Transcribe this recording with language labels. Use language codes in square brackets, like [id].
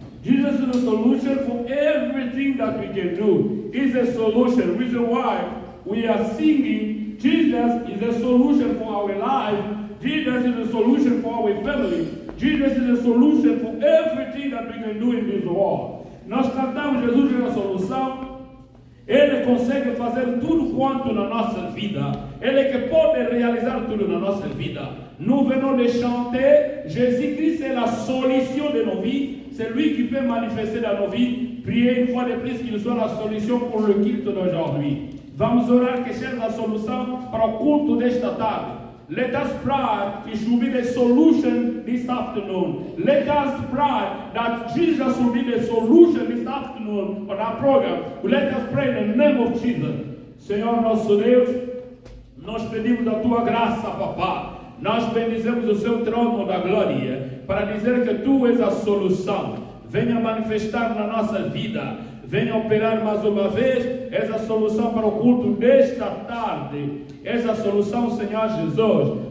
[en] Jesus is the solution for everything that we can do. He's a solution. Reason why we are singing, Jesus is a solution for our life. Jesus is a solution for our family. Jesus is a solution for everything that we can do in this world. [pt] nós cantamos Jesus é a solução. Ele consegue fazer tudo quanto na nossa vida. Ele é que pode realizar tudo na nossa vida. [fr] Nous venons de chanter, Jésus-Christ est la solution de nos vies. C'est lui qui peut manifester dans nos vies. Priez une fois de plus qu'il soit la solution pour le culte d'aujourd'hui. [pt] Vamos orar que seja a solução para o culto desta tarde. [en] Let us pray it should be the solution this afternoon. Let us pray that Jesus will be the solution this afternoon on our program. Let us pray in the name of Jesus. [pt] Senhor nosso Deus, nós pedimos a tua graça, papá. Nós bendizemos o seu trono da glória para dizer que tu és a solução. Venha manifestar na nossa vida. Venha operar mais uma vez. És a solução para o culto desta tarde. És a solução, Senhor Jesus.